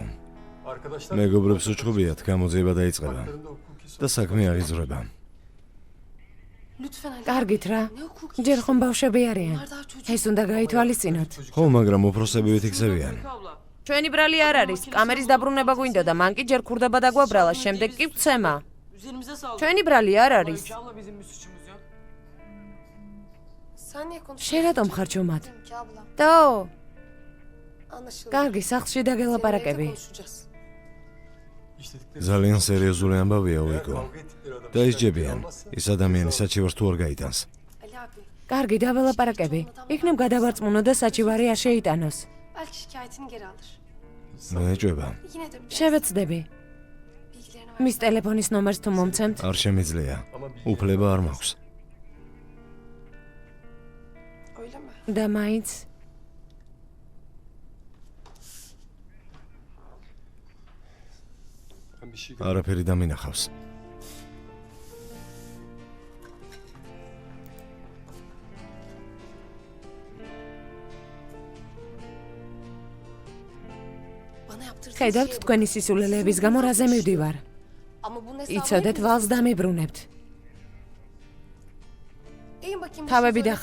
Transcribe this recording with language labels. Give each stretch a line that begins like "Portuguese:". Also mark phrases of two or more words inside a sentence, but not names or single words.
Georgian: მეგობრებს უჩხუბიათ, გამოძიება დაიწყება და საქმე აღიზრება. კარგით რა. ჯერ ხომ ბავშვები არიან. ეს უნდა გაითვალისწინოთ. ხო, მაგრამ უფროსები ვითიქცევიან. ჩვენი ბრალი არ არის. კამერის დაბრუნება გვინდოდა, მან კი ჯერ ქურდება დაგვაბრალა, შემდეგ კი ვცემა.
Turkish: Üzerimize saldırdı.
Georgian: ჩვენი ბრალი არ არის.
Turkish: Ki abla bizim bir suçumuz yok. Sen niye konuşuyorsun?
Georgian: შენ რატომ ხარ ჩომად?
Turkish: Ki abla.
Georgian: დო,
Turkish: Anlaşıldı.
Georgian: კარგი, სახლში
Turkish: Seninle
Georgian: დაგელაპარაკები.
Turkish: konuşacağız.
Georgian: ძალიან სერიოზული ამბავია ოიკო. დაისჯებიან, ის ადამიანი საჩივარს თუ არ გაიტანს.
Turkish: Ali abi.
Georgian: კარგი, დაველაპარაკები. იქნებ გადავარწმუნო და საჩივარი არ შეიტანოს.
Turkish: Belki şikayetini geri alır.
Georgian: მეეჭვება.
Turkish: Yine de bir
Georgian: შევეცდები.
Turkish: bilgilerini ver.
Georgian: მის ტელეფონის ნომერს თუ მომცემთ? არ შემიძლია. უფლება არ მაქვს.
Turkish: Öyle mi?
Georgian: და მაინც არაფერი დამინახავს.
Turkish: Bana yaptırdığın
Georgian: ხედავთ
Turkish: şey bu.
Georgian: თქვენი სისულელეების გამო რაზე მივდივარ.
Turkish: Ama bunun hesabını
Georgian: იცოდეთ,
Turkish: hepimiz
Georgian: ვალს
Turkish: ödeyeceğiz.
Georgian: დამიბრუნებთ.
Turkish: Eğin bakayım.
Georgian: თავები
Turkish: başınıza.